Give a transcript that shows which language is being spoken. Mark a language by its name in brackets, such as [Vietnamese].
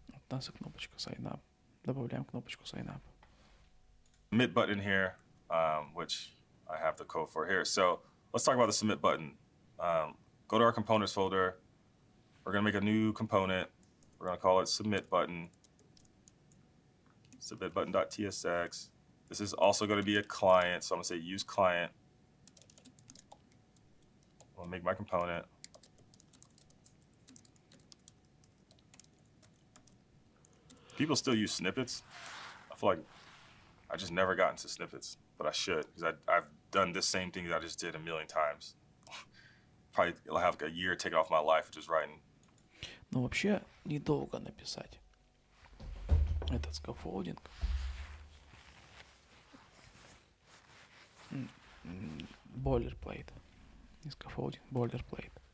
[Russian] У нас и кнопочка sign up. Добавляем кнопочку sign up. [English] Submit button here, which I have the code for here. So let's talk about the submit button. Go to our components folder. We're going to make a new component. We're going to call it submit button. Submit button.tsx. This is also going to be a client. So I'm going to say use client. I'll make my component. People still use snippets. I feel like I just never got into snippets, but I should, because I've done this same thing that I just did a million times. Probably I'll have like a year taken off my life just writing. [Russian] Ну, вообще, недолго написать этот скаффолдинг. [English] Boilerplate. [Russian] Не скаффолдинг, boilerplate.